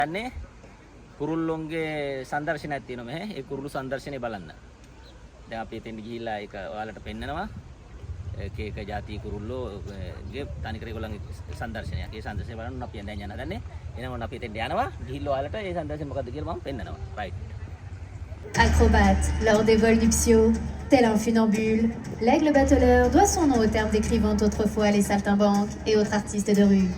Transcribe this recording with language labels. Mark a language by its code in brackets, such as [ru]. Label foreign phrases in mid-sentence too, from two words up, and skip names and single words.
[si] යන්නේ කුරුල්ලොන්ගේ සංදර්ශනයක් තියෙනවා මෙහෙ. ඒ කුරුළු සංදර්ශනේ බලන්න. දැන් අපි එතෙන් ගිහිල්ලා ඒක ඔයාලට පෙන්නනවා. එක එක ಜಾති කුරුල්ලෝගේ තනිකර ඒගොල්ලන්ගේ සංදර්ශනයක්. ඒ සංදර්ශනේ බලන්න අපි දැන් යන දන්නේ. එහෙනම් අපි එතෙන් යනවා. ගිහිල්ලා ඔයාලට ඒ සංදර්ශනේ මොකද්ද කියලා මම පෙන්නනවා. right. [fr] Acrobate lors des vols nuptiaux, tel un funambule, l'aigle bateleur doit son nom au terme décrivant autrefois les saltimbanques et autres artistes de rue.